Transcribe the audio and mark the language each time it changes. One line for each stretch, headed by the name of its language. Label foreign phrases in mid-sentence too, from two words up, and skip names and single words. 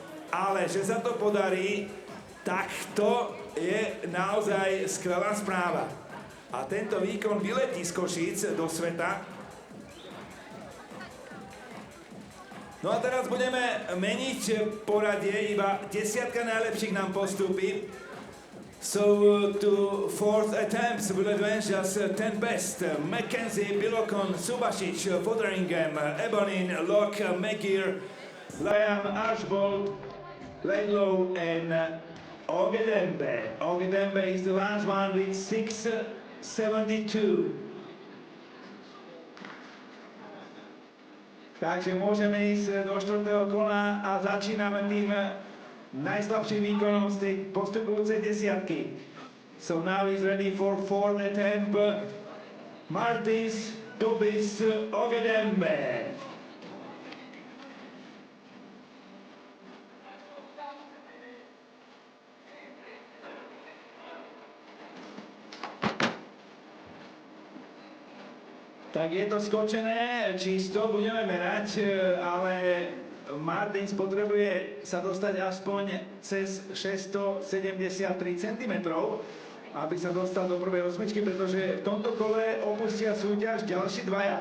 Slovak: Ale že sa to podarí, takto je naozaj skvelá správa. A tento výkon vyletí z Košíc do sveta. No a teraz budeme meniť poradie, iba 10 najlepších nám postúpi.
English: So to fourth attempts will advance just 10 best. Mackenzie, Bilokon, Subasic, Fotheringham, Ebonin, Locke, McGear, Liam, Archbold, Laidlaw and Ogedembe. Ogedembe is the last one with 6.72.
Slovak: Takže môžeme ísť do 4. kola a začíname tým najslabším výkonom z tej postupujúcej desiatky.
English: So now he's ready for fourth attempt. Martins, Dubis, Ogedembe.
Slovak: Tak je to skočené, čisto budeme merať, ale Martins potrebuje sa dostať aspoň cez 673 cm, aby sa dostal do prvej osmičky, pretože v tomto kole opustia súťaž ďalší dvaja.